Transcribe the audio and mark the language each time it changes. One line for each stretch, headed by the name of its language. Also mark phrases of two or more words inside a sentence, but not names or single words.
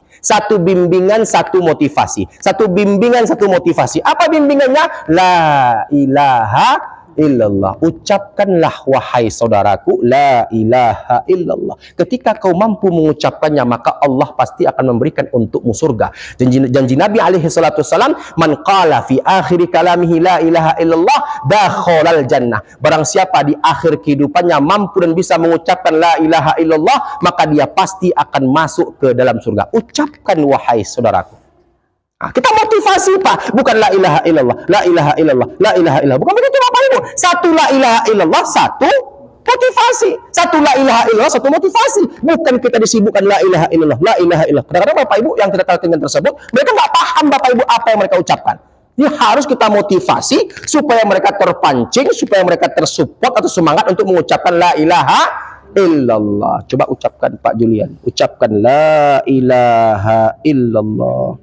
Indonesian: Satu bimbingan, satu motivasi. Satu bimbingan, satu motivasi. Apa bimbingannya?
Arabic: لا إله إلا الله.
Indonesian: Ucapkanlah wahai saudaraku,
Arabic: لا إله إلا الله.
Indonesian: Ketika kau mampu mengucapkannya, maka Allah pasti akan memberikan untukmu surga. Janji Nabi
Arabic: عليه الصلاة والسلام من قال في آخر كلامه لا إله إلا الله دخل الجنة.
Indonesian: Barang siapa di akhir kehidupannya mampu dan bisa mengucapkan
Arabic: لا إله إلا الله,
Indonesian: maka dia pasti akan masuk ke dalam surga. Ucapkan wahai saudaraku. Nah, kita motivasi Pak, bukan
Arabic: لا إله إلا الله، لا إله إلا الله، لا إله إلا الله.
Indonesian: Bukan begitu Bapak Ibu. Satu
Arabic: لا إله إلا الله,
Indonesian: satu motivasi. Satu
Arabic: لا إله إلا الله,
Indonesian: satu motivasi. Bukan kita disibukkan
Arabic: لا إله إلا الله، لا إله إلا الله.
Indonesian: Kadang-kadang Bapak Ibu yang tidak talqinkan tersebut, mereka nggak paham Bapak Ibu apa yang mereka ucapkan. Ini harus kita motivasi supaya mereka terpancing, supaya mereka tersupport atau semangat untuk mengucapkan
Arabic: لا إله إلا الله.
Indonesian: Coba ucapkan Pak Julian, ucapkan
Arabic: لا إله إلا الله.